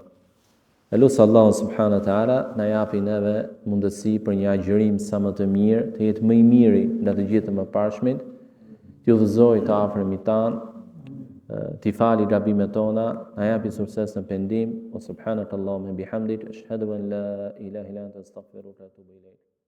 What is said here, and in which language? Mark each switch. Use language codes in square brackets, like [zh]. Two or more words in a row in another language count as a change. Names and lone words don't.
[sq] Elusë Allahu [ar] سبحانه وتعالى [sq] na japi neve mundësi për një agjërim sa më të mirë, të jetë më i miri nga të gjithë të mëparshmit, t'ju udhëzojë të afërmit tan, t'i fali gabimet tona, na japi sukses në pendim. [ar] O سبحانك اللهم بحمدك، أشهد أن لا إله إلا أنت أستغفرك وأتوب إليك.